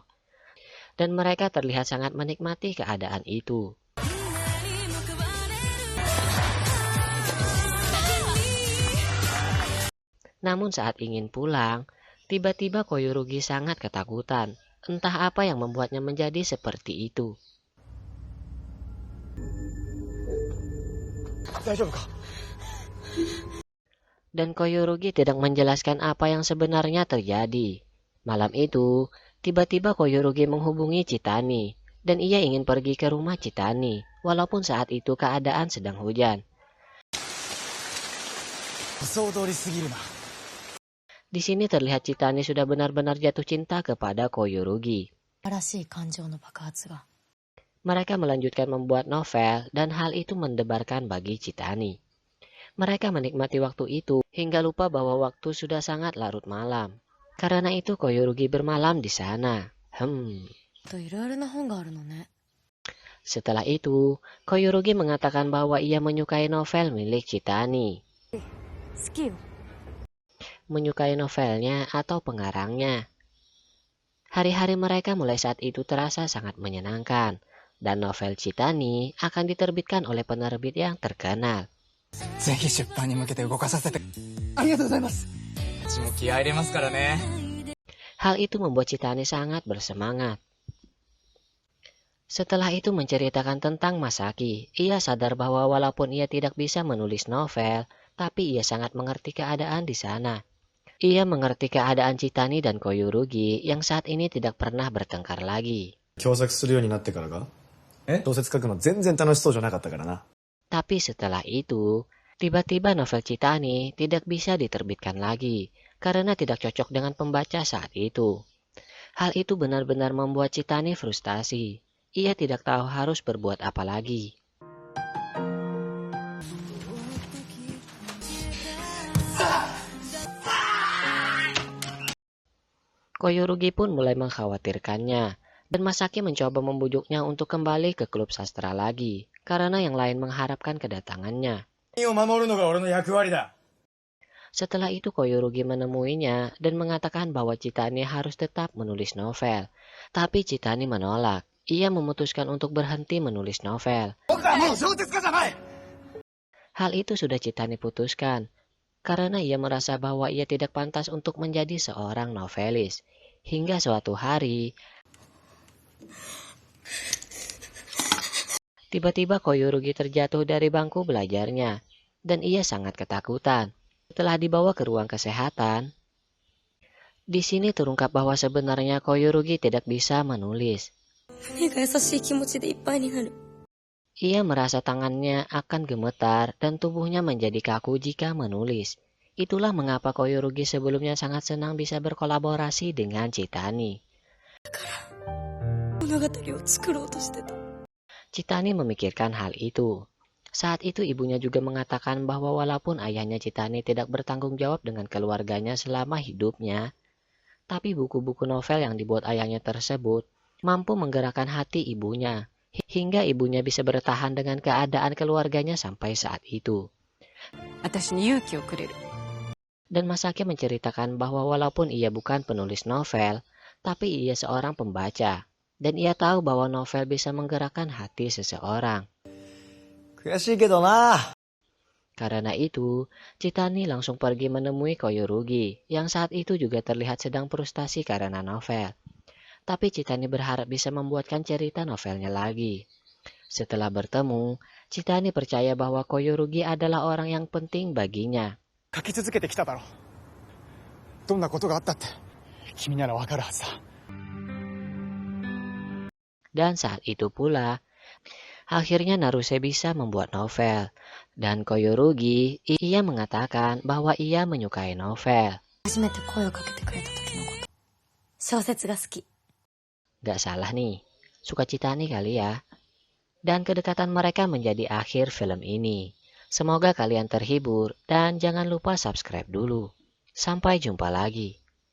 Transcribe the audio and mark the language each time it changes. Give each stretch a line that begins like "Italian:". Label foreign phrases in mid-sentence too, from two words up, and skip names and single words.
Indonesian: Dan mereka terlihat sangat menikmati keadaan itu. Namun saat ingin pulang, tiba-tiba Koyurugi sangat ketakutan. Entah apa yang membuatnya menjadi seperti itu.
Japanese: 大丈夫か？
Indonesian: Dan Koyurugi tidak menjelaskan apa yang sebenarnya terjadi. Malam itu, tiba-tiba Koyurugi menghubungi Chitani, dan ia ingin pergi ke rumah Chitani, walaupun saat itu keadaan sedang hujan.
Japanese: 予想通りすぎるな。
Indonesian: Di sini terlihat Chitani sudah benar-benar jatuh cinta kepada Koyurugi.
Japanese: 新しい感情の爆発が
Indonesian: Mereka melanjutkan membuat novel, dan hal itu mendebarkan bagi Chitani. Mereka menikmati waktu itu hingga lupa bahwa waktu sudah sangat larut malam. Karena itu Koyurugi bermalam di sana.
Japanese: といろいろな本があるのね。
Indonesian: Setelah itu, Koyurugi mengatakan bahwa ia menyukai novel milik Chitani.
Japanese: 好きよ。
Indonesian: Menyukai novelnya atau pengarangnya. Hari-hari mereka mulai saat itu terasa sangat menyenangkan. Dan novel Chitani akan diterbitkan oleh penerbit yang terkenal.
Japanese: ぜひ出版に向けて動かさせて。ありがとうございます。うちも気合い入れますからね。
Indonesian: Hal itu membuat Chitani sangat bersemangat. Setelah itu menceritakan tentang Masaki, ia sadar bahwa walaupun ia tidak bisa menulis novel, tapi ia sangat mengerti keadaan di sana. Ia mengerti keadaan Chitani dan Koyurugi yang saat ini tidak pernah bertengkar lagi.
Japanese: 共作するようになってからが小説書くの全然楽しそうじゃなかったからな。
Indonesian: Tapi setelah itu, tiba-tiba novel Chitani tidak bisa diterbitkan lagi karena tidak cocok dengan pembaca saat itu. Hal itu benar-benar membuat Chitani frustasi. Ia tidak tahu harus berbuat apa lagi. Koyurugi pun mulai mengkhawatirkannya, dan Masaki mencoba membujuknya untuk kembali ke klub sastra lagi, karena yang lain mengharapkan kedatangannya.
Japanese: 君を守るのが俺の役割だ。
Indonesian: Setelah itu Koyurugi menemuinya dan mengatakan bahwa Chitani harus tetap menulis novel. Tapi Chitani menolak. Ia memutuskan untuk berhenti menulis novel.
Japanese: 僕はもう小説家じゃない。
Indonesian: Hal itu sudah Chitani putuskan, karena ia merasa bahwa ia tidak pantas untuk menjadi seorang novelis. Hingga suatu hari, tiba-tiba Koyurugi terjatuh dari bangku belajarnya, dan ia sangat ketakutan. Setelah dibawa ke ruang kesehatan, di sini terungkap bahwa sebenarnya Koyurugi tidak bisa menulis.
Japanese: 胸が優しい気持ちでいっぱいになる。
Indonesian: Ia merasa tangannya akan gemetar dan tubuhnya menjadi kaku jika menulis. Itulah mengapa Koyurugi sebelumnya sangat senang bisa berkolaborasi dengan Chitani.
Japanese: 物語を作ろうとしてた。
Indonesian: Chitani memikirkan hal itu. Saat itu ibunya juga mengatakan bahwa walaupun ayahnya Chitani tidak bertanggung jawab dengan keluarganya selama hidupnya, tapi buku-buku novel yang dibuat ayahnya tersebut mampu menggerakkan hati ibunya, hingga ibunya bisa bertahan dengan keadaan keluarganya sampai saat itu.
Japanese: 私に勇気をくれる。
Indonesian: Dan Masaki menceritakan bahwa walaupun ia bukan penulis novel, tapi ia seorang pembaca, dan ia tahu bahwa novel bisa menggerakkan hati seseorang.
Japanese: 悔しいけどな。
Indonesian: Karena itu, Chitani langsung pergi menemui Koyurugi, yang saat itu juga terlihat sedang frustasi karena novel. Tapi Chitani berharap bisa membuatkan cerita novelnya lagi. Setelah bertemu, Chitani percaya bahwa Koyurugi adalah orang yang penting baginya.
Japanese: 書き続けてきただろ。どんなことがあったって君ならわかるはずだ。
Indonesian: Dan saat itu pula, akhirnya Naruse bisa membuat novel. Dan Koyorugi, ia mengatakan bahwa ia menyukai novel.
Japanese: 初めて声をかけてくれた時のこと。小説が好き。
Indonesian: Gak salah nih, sukacita nih kali ya. Dan kedekatan mereka menjadi akhir film ini. Semoga kalian terhibur dan jangan lupa subscribe dulu. Sampai jumpa lagi.